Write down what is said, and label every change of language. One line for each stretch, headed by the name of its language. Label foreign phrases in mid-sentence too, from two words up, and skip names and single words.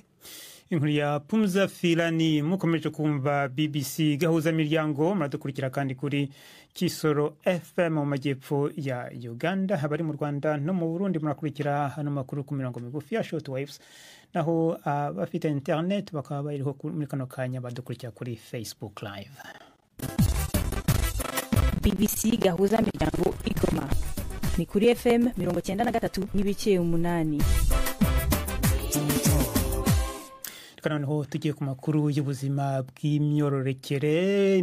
Kinyarwanda: Inkuru ya Pumza Filani mukomeje kumva BBC gahuza miryango muradukurikira kandi kuri Kisoro FM mu majyepfo ya Uganda. Habari mu Rwanda no mu Burundi murakurikira hano makuru ku mirongo migufi ya shortwaves naho bafite internet bakaba bariho muri kano kanya badukurikira kuri Facebook live. BBC gahuza miryango Igoma ni kuri FM 93.8. Noneho tugiye ku makuru y'ubuzima bw'imyororokere.